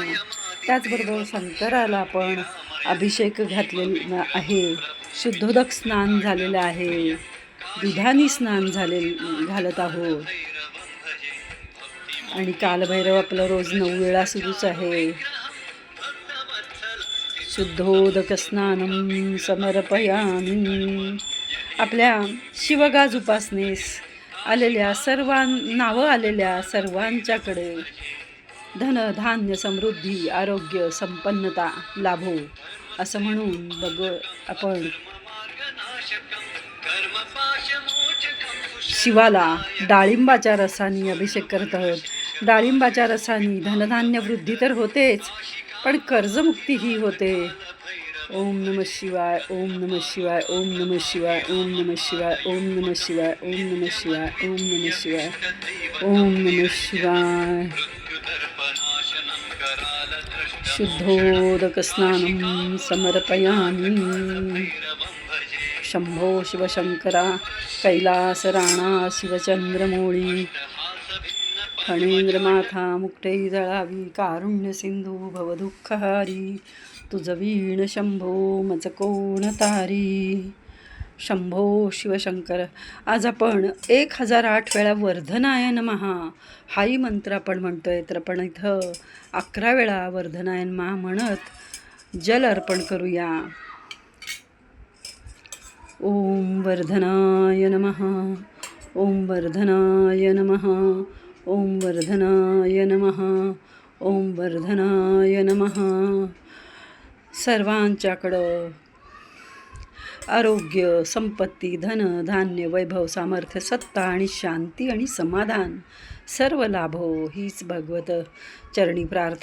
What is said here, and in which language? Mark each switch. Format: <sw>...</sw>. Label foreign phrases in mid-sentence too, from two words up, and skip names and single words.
<mr>त्याचबरोबर शंकराला आपण अभिषेक घातलेला आहे, शुद्धोदक स्नान झालेलं आहे, दुधानी स्नान घालत आहोत. आणि कालभैरव आपलं रोज 9 वेळा सुरूच आहे.</mr> <sa>शुद्धोदक स्नानम समर्पयामि.</sa> <mr>आपल्या शिवगाज उपासनेस आलेल्या नावं आलेल्या सर्वांच्याकडे धन धान्य समृद्धी आरोग्य संपन्नता लाभो असं म्हणून आपण शिवाला डाळिंबाच्या रसाने अभिषेक करत आहोत. डाळिंबाच्या रसाने धनधान्य वृद्धी तर होतेच, पण कर्जमुक्तीही होते.</mr> <sa>ओम नमः शिवाय, ओम नमः शिवाय, ओम नमः शिवाय, ओम नमः शिवाय, ओम नमः शिवाय, ओम नमः शिवाय, ओम नमः शिवाय, ओम नमः शिवाय. शुद्धोदक स्नानं समर्पयामि.</sa> <mr>शंभो शिवशंकरा कैलास राणा शिवचंद्रमौळी फणेंद्रमाथा मुक्ते जळावी कारुण्य सिंधू भवदुःखहारी तुझ वीण शंभो मज कोण तारी. शंभो शिवशंकर. आज आपण 1008 वेळा</mr> <sa>वर्धनाय नमः</sa> <mr>हाही मंत्र आपण म्हणतोय, तर आपण इथं 11 वेळा</mr> <sa>वर्धनाय नमः</sa> <mr>म्हणत जल अर्पण करूया.</mr> <sa>ओम वर्धनाय नमः, ओम वर्धनाय नमः, ओम वर्धनाय नमः, ओम वर्धनाय नमः.</sa> <mr>सर्वांच्याकडं आरोग्य संपत्ती धन धान्य वैभव सामर्थ्य सत्ता आणि शांती आणि समाधान सर्व लाभो हीच भगवत चरणी प्रार्थना.</mr>